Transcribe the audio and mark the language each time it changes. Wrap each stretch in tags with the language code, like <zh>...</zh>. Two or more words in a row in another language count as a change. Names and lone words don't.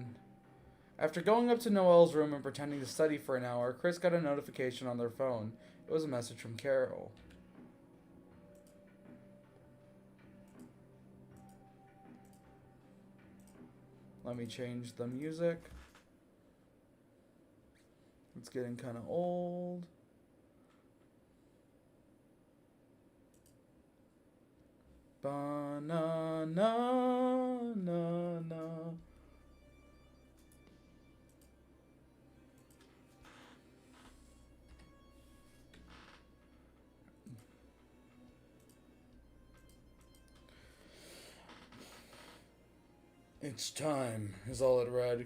<en>After going up to Noelle's room and pretending to study for an hour, Chris got a notification on their phone. It was a message from Carol. Let me change the music. It's getting kind of old. Ba-na-na-na-na. It's time, is all it read.</en>